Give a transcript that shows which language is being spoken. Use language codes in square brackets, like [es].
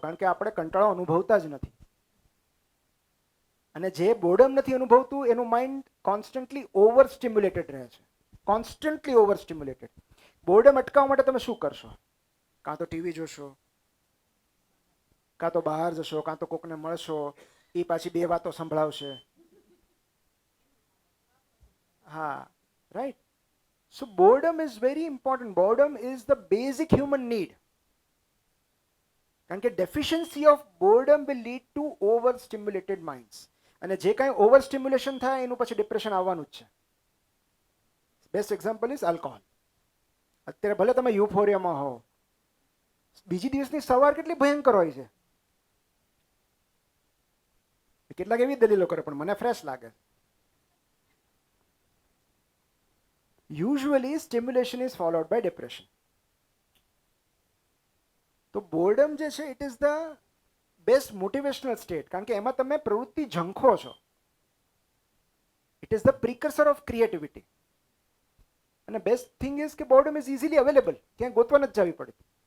[gu] કારણ કે આપણે કંટાળો અનુભવતા જ નથી, અને જે બોર્ડમ નથી અનુભવતું એનું માઇન્ડ કોન્સ્ટન્ટલી ઓવર સ્ટિમ્યુલેટેડ રહે છે, કોન્સ્ટન્ટલી ઓવર સ્ટિમ્યુલેટેડ. બોર્ડમ અટકાવવા માટે તમે શું કરશો? કાં તો ટીવી જોશો, કાં તો બહાર જશો, કાં તો કોકને મળશો, એ પાછી બે વાતો સંભળાવશે. હા, right. [en] So boredom is very important. Boredom is the basic human need. [gu] કારણ કે [en] deficiency of boredom will lead to overstimulated minds. [gu] અને જે કાંઈ ઓવરસ્ટિમ્યુલેશન થાય એનું પછી ડિપ્રેશન આવવાનું જ છે. [en] Best example is alcohol. [gu] અત્યારે ભલે તમે યુફોરિયામાં હો, બીજી દિવસની સવાર કેટલી ભયંકર હોય છે. કેટલાક એવી દલીલો કરે, પણ મને ફ્રેશ લાગે. [en] Usually stimulation is followed by depression. [gu] તો બોર્ડમ જે છે, [en] it is the best motivational state, [gu] કારણ કે એમાં તમે પ્રવૃત્તિ ઝંખો છો. [en] It is the precursor of creativity. [gu] અને [en] best thing is [gu] કે [en] boredom is easily available, [gu] ક્યાંય ગોતવા નથી જવી પડતી.